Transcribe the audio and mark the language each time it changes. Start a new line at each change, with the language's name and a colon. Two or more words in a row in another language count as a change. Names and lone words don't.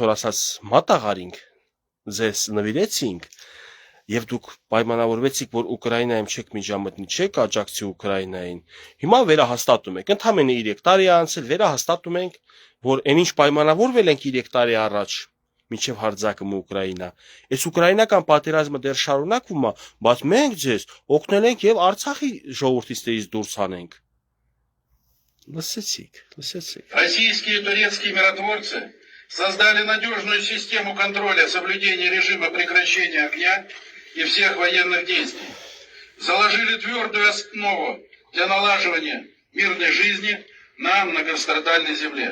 Armenian: որ ասած մատաղարինք, ձեզ նվիրեցինք Եվ դուք պայմանավորվեցիք, որ Ուկրաինայում չեք միջամտնի, չեք աջակցի Ուկրաինային։ Հիմա վերահաստատում եք։ Ընդամենը 3 տարի անցել, վերահաստատում ենք, որ այնինչ պայմանավորվել ենք 3 տարի առաջ, մինչև հարձակումը Ուկրաինա։ Այս ուկրաինական պատերազմը դեռ շարունակվում է, բայց մենք ձեզ օգնել ենք եւ Արցախի ժողովրդից դուրս հանենք։ Լսեցիք։
Russian: Российские и турецкие миротворцы создали надежную систему контроля соблюдения режима прекращения огня и всех военных действий, заложили твердую основу для налаживания мирной жизни на многострадальной земле.